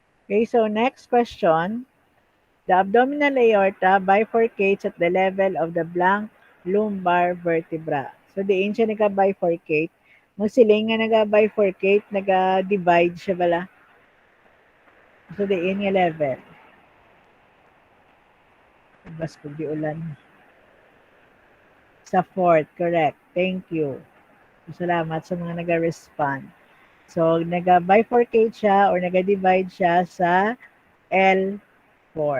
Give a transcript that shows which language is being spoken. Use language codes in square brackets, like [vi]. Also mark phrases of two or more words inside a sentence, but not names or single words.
[en] Okay, so next question. The abdominal aorta bifurcates at the level of the blank lumbar vertebra. [hil] So, diin siya nag-bifurcate. Musiling nga nag-bifurcate, nag-divide siya bala. So, diin nga level. Bas ko di ulan. [en] Sa fourth, correct. Thank you. [hil] Salamat sa mga nag-respond. So, nag-bifurcate siya or nag-divide siya sa L4.